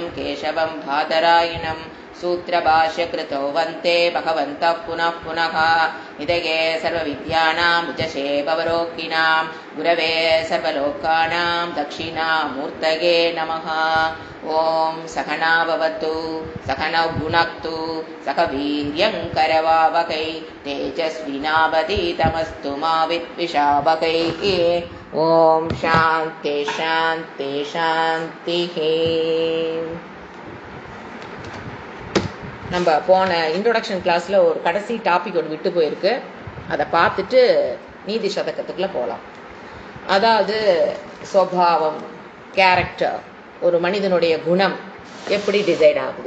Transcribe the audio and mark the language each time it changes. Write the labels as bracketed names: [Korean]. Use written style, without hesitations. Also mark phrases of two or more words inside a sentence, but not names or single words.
[Sanskrit] केशवं बादरायणं सूत्रभाष्यकृतौ वन्ते भगवन्तः पुनः पुनः निधये सर्वविद्यानां विजशे भवरोगिणां गुरवे सर्वलोकानां दक्षिणामूर्तये नमः ॐ सहना भवतु सहनौ भुनक्तु सह वीर्यं करवावहै तेजस्विनावधीतमस्तु मा विद्विषावहै ॐ शान्ति शान्ति शान्तिः. [Tamil] நம்ம போன [English] introduction class [Tamil] ஒரு கடைசி டாபிக் ஒன்று விட்டு போயிருக்கு. அதை பார்த்துட்டு நீதி சதகத்துக்குள்ளே போகலாம். அதாவது சுபாவம், கேரக்டர், ஒரு மனிதனுடைய குணம் எப்படி டிசைட் ஆகுது.